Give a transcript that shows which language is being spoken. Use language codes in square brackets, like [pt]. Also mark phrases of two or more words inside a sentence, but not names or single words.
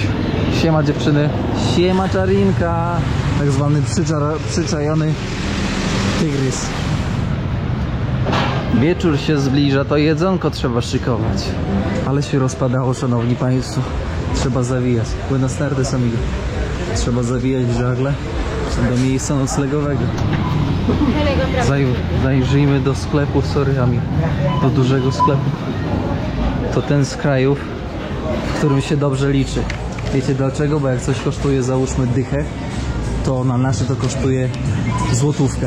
[pl] Siema dziewczyny. Siema czarinka. Tak zwany przyczajony tygrys. Wieczór się zbliża, to jedzonko trzeba szykować. Ale się rozpadało, szanowni państwo. Trzeba zawijać. [es] Buenas tardes, amigo. [pl] Trzeba zawijać żagle do miejsca noclegowego. Zajrzyjmy do sklepu, sorry, amigo. Do dużego sklepu. To ten z krajów, w którym się dobrze liczy. Wiecie dlaczego? Bo jak coś kosztuje, załóżmy dychę, to na nasze to kosztuje złotówkę.